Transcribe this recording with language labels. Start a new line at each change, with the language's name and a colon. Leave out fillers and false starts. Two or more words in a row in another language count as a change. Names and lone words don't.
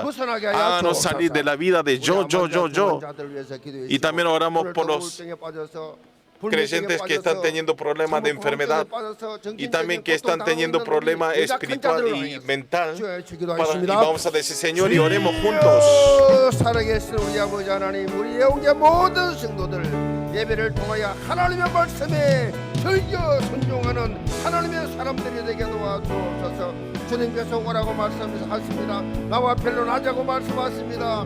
Spanish: Háganos salir de la vida de yo. Y también oramos por los creyentes que están teniendo problemas de enfermedad y también que están teniendo problemas espiritual y mental. Y vamos a decir, Señor, y oremos juntos.
Korean: 예배를 통하여 하나님의 말씀에 즐겨 순종하는 하나님의 사람들이 되게 도와주옵소서. 주님께서 오라고 말씀하십니다. 나와 변론하자고 말씀하십니다.